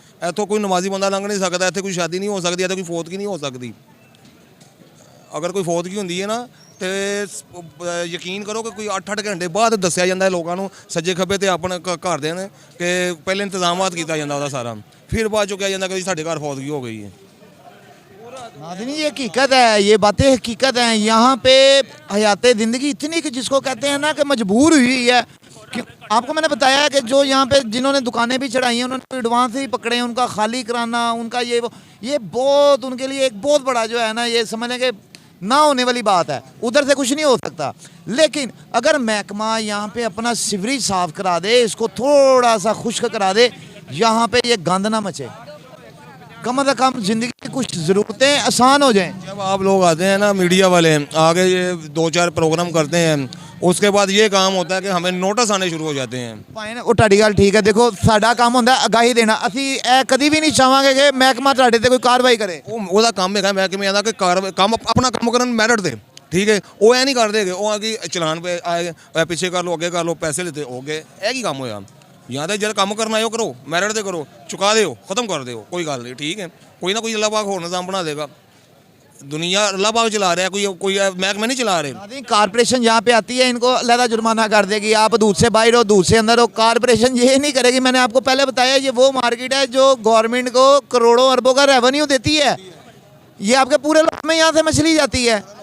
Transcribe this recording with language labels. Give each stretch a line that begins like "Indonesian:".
Punjabi: ਇੱਥੋਂ ਕੋਈ ਨਮਾਜ਼ੀ ਬੰਦਾ ਲੰਘ ਨਹੀਂ ਸਕਦਾ, ਇੱਥੇ ਕੋਈ ਸ਼ਾਦੀ ਨਹੀਂ ਹੋ ਸਕਦੀ, ਇੱਥੇ ਕੋਈ ਫੌਤਗੀ ਨਹੀਂ ਹੋ ਸਕਦੀ। ਅਗਰ ਕੋਈ ਫੌਤਗੀ ਹੁੰਦੀ ਹੈ ਨਾ ਤੇ ਯਕੀਨ ਕਰੋ ਕਿ ਕੋਈ 8-8 ਘੰਟੇ ਬਾਅਦ ਦੱਸਿਆ ਜਾਂਦਾ ਲੋਕਾਂ ਨੂੰ ਸੱਜੇ ਖੱਬੇ ਤੇ ਆਪਣੇ ਘਰ ਦੇ ਨੇ ਕਿ ਪਹਿਲੇ ਇੰਤਜ਼ਾਮਾਤ ਕੀਤਾ ਜਾਂਦਾ ਉਹਦਾ ਸਾਰਾ, ਫਿਰ ਬਾਅਦ ਚੋਂ ਕਿਹਾ ਜਾਂਦਾ ਕਿ ਸਾਡੇ घਰ
Hindi: फौतगी हो गई है। नाज़रीन ये हकीकत है, ये बातें हकीकत हैं। यहाँ पे हयात ज़िंदगी इतनी कि जिसको कहते हैं ना कि मजबूर हुई है। कि आपको मैंने बताया कि जो यहाँ पे जिन्होंने दुकानें भी चढ़ाई हैं उन्होंने एडवांस ही पकड़े हैं, उनका खाली कराना, उनका ये बहुत उनके लिए एक बहुत बड़ा जो है ना, ये समझ लें कि ना होने वाली बात है। उधर से कुछ नहीं हो सकता। लेकिन अगर महकमा यहाँ पे अपना सीवरेज साफ़ करा दे, इसको थोड़ा सा खुश्क करा दे, यहाँ पे ये गंद ना मचे, कम से कम ज़िंदगी की कुछ ज़रूरतें आसान हो जाएं। जब आप लोग आते हैं ना मीडिया वाले आगे ये 2-4 प्रोग्राम करते हैं, उसके बाद ये काम होता है कि हमें नोटिस आने शुरू हो जाते हैं।
Punjabi: ਭਾਵੇਂ ਉਹ ਤੁਹਾਡੀ ਗੱਲ ਠੀਕ ਹੈ। ਦੇਖੋ ਸਾਡਾ ਕੰਮ ਹੁੰਦਾ ਅਗਾਹੀ ਦੇਣਾ, ਅਸੀਂ ਇਹ ਕਦੀ ਵੀ ਨਹੀਂ ਚਾਹਾਂਗੇ ਕਿ ਮਹਿਕਮਾ ਤੁਹਾਡੇ ਤੇ ਕੋਈ ਕਾਰਵਾਈ ਕਰੇ। ਉਹਦਾ ਕੰਮ ਹੈਗਾ ਮਹਿਕਮੇ ਦਾ ਕਿ ਕੰਮ ਆਪਣਾ ਕੰਮ ਕਰਨ ਮੈਰਿਟ ਤੇ, ਠੀਕ ਹੈ। ਉਹ ਐ ਨਹੀਂ ਕਰਦੇ ਕਿ ਉਹ ਆ ਕਿ ਚਲਾਨ ਪੇ ਆਏ ਪਿੱਛੇ ਕਰ ਲਓ, ਅੱਗੇ ਕਰ ਲਓ, ਪੈਸੇ ਲੈਤੇ ਹੋ ਗਏ, ਇਹ ਕੀ ਕੰਮ ਹੋਇਆ? ਜਾਂ ਤਾਂ ਜਦ ਕੰਮ ਕਰਨਾ ਉਹ ਕਰੋ, ਮੈਰਿਟ ਤੇ ਕਰੋ, ਚੁਕਾ ਦਿਓ, ਖਤਮ ਕਰ ਦਿਓ, ਕੋਈ ਗੱਲ ਨਹੀਂ, ਠੀਕ ਹੈ। ਕੋਈ ਨਾ ਕੋਈ
Hindi: अल्लाह पाक ਹੋਰ निज़ाम बना देगा। दुनिया अल्लाह पाक चला रहा है, कोई महकमे नहीं चला रहे। कारपोरेशन यहाँ पे आती है, इनको अलहदा जुर्माना कर देगी। आप दूध से बाहर हो, दूध से अंदर हो, कारपोरेशन ये नहीं करेगी। मैंने आपको पहले बताया ये वो मार्केट है जो गवर्नमेंट को करोड़ों अरबों का रेवेन्यू देती है। ये आपके पूरे लाख में यहाँ से मछली जाती है।